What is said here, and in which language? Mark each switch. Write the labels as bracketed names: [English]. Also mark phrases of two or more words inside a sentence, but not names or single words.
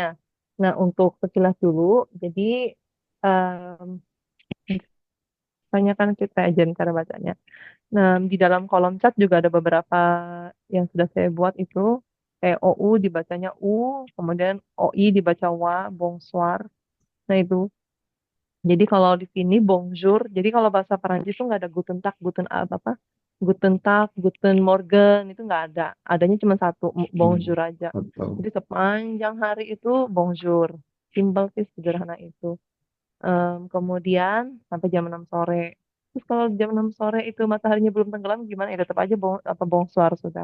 [Indonesian] Nah, untuk sekilas dulu, jadi tanyakan kita ajarin cara bacanya. Nah, di dalam kolom chat juga ada beberapa yang sudah saya buat itu. Kayak OU dibacanya U, kemudian OI dibaca WA, bonsoir. Nah, itu. Jadi kalau di sini bonjour, jadi kalau bahasa Perancis itu nggak ada [German] guten tag, [Indonesian] guten apa, [German] guten tag, guten morgen, [Indonesian] itu nggak ada. Adanya cuma satu, bonjour aja. Atau Jadi sepanjang hari itu bonjour. Simple sih, sederhana itu. Kemudian sampai jam 6 sore. Terus kalau jam 6 sore itu mataharinya belum tenggelam gimana? Ya tetap aja bonsoir sudah.